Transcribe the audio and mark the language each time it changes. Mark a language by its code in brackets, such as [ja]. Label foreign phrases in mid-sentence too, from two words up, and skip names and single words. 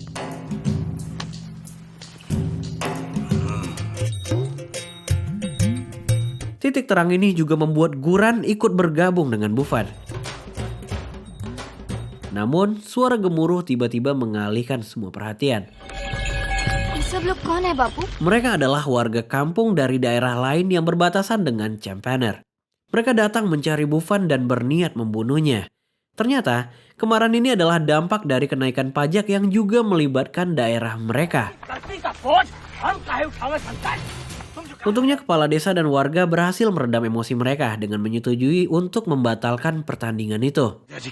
[id] Titik terang ini juga membuat Guran ikut bergabung dengan Buffon. Namun, suara gemuruh tiba-tiba mengalihkan semua perhatian. [hi] ये सब लोग कौन है बापू? [id] Mereka adalah warga kampung dari daerah lain yang berbatasan dengan Champaner. Mereka datang mencari Buffon dan berniat membunuhnya. Ternyata, kemarahan ini adalah dampak dari kenaikan pajak yang juga melibatkan daerah mereka. Untungnya kepala desa dan warga berhasil meredam emosi mereka dengan menyetujui untuk membatalkan pertandingan itu.